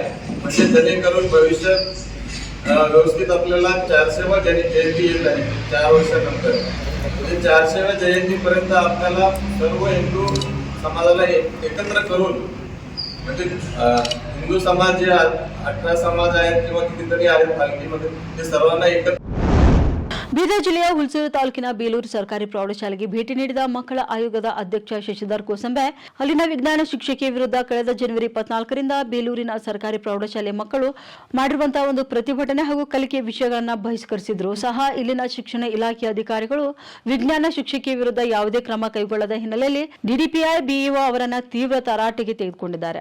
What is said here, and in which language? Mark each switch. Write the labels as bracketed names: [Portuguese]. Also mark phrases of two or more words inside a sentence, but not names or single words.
[Marathi] म्हणजे जेणेकरून भविष्यात व्यवस्थित आपल्याला 400वा जयंती येत आहे 4 वर्षानंतर. म्हणजे 400व्या जयंतीपर्यंत आपल्याला सर्व हिंदू समाजाला एकत्र करून, म्हणजे हिंदू समाज जे 18 समाज आहेत किंवा कितीतरी आहेत पालखीमध्ये, ते सर्वांना एकत्र. [Kannada] ಬೀದರ್ ಜಿಲ್ಲೆಯ ಹುಲ್ಸೂರು ತಾಲೂಕಿನ ಬೇಲೂರು ಸರ್ಕಾರಿ ಪ್ರೌಢಶಾಲೆಗೆ ಭೇಟಿ ನೀಡಿದ ಮಕ್ಕಳ ಆಯೋಗದ ಅಧ್ಯಕ್ಷ ಶಶಿಧರ್ ಕೋಸಂಬೆ ಅಲ್ಲಿನ ವಿಜ್ಞಾನ ಶಿಕ್ಷಕಿಯ ವಿರುದ್ಧ ಕಳೆದ ಜನವರಿ 24ರಿಂದ ಬೇಲೂರಿನ ಸರ್ಕಾರಿ ಪ್ರೌಢಶಾಲೆ ಮಕ್ಕಳು ಮಾಡಿರುವಂತಹ ಒಂದು ಪ್ರತಿಭಟನೆ ಹಾಗೂ ಕಲಿಕೆ ವಿಷಯಗಳನ್ನು ಬಹಿಷ್ಕರಿಸಿದ್ರು ಸಹ ಇಲ್ಲಿನ ಶಿಕ್ಷಣ ಇಲಾಖೆ ಅಧಿಕಾರಿಗಳು ವಿಜ್ಞಾನ ಶಿಕ್ಷಕಿಯ ವಿರುದ್ಧ ಯಾವುದೇ ಕ್ರಮ ಕೈಗೊಳ್ಳದ ಹಿನ್ನೆಲೆಯಲ್ಲಿ ಡಿಡಿಪಿಐ ಬಿಇಒ ಅವರನ್ನ ತೀವ್ರ ತರಾಟೆಗೆ ತೆಗೆದುಕೊಂಡಿದ್ದಾರೆ.